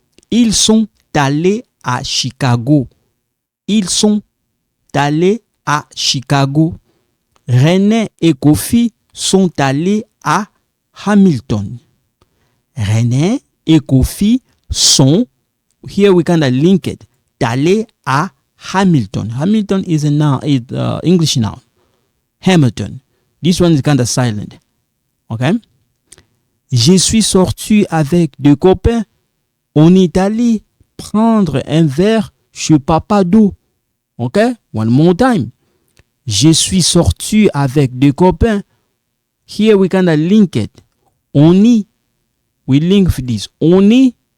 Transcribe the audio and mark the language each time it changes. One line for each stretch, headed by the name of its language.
French: Ils sont allés à Chicago. Ils sont allés à Chicago. René et Kofi sont allés à Hamilton. René et Kofi sont,
English: here we kind of link it,
French: allés à Hamilton.
English: Hamilton is a noun, is English noun. Hamilton. This one is kind of silent. Okay?
French: Je suis sorti avec deux copains. On est allé prendre un verre chez Papa Do. Okay?
English: One more time.
French: Je suis sorti avec deux copains.
English: Here we kind of link it.
French: On est.
English: We link this. On est.